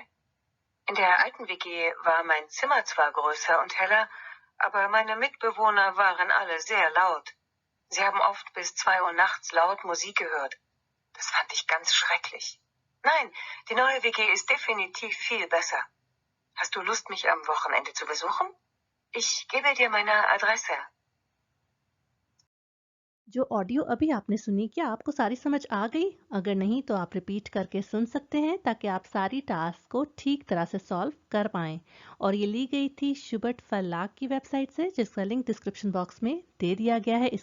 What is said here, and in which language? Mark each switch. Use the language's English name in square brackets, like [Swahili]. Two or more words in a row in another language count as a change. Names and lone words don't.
[German] In der alten WG war mein Zimmer zwar größer und heller, aber meine Mitbewohner waren alle sehr laut. Sie haben oft bis 2 Uhr nachts laut Musik gehört. Das fand ich ganz schrecklich. Nein, die neue WG ist definitiv viel besser. Hast du Lust, mich am Wochenende zu besuchen? Ich gebe dir meine Adresse. [Hindi] जो ऑडियो अभी आपने सुनी, क्या आपको सारी समझ आ गई? अगर नहीं तो आप रिपीट करके सुन सकते हैं ताकि आप सारी टास्क को ठीक तरह से सॉल्व कर पाएं। और ये ली गई थी शुबर्ट फल्लाक की वेबसाइट से जिसका लिंक [English] description box [Hindi] में दे दिया गया है।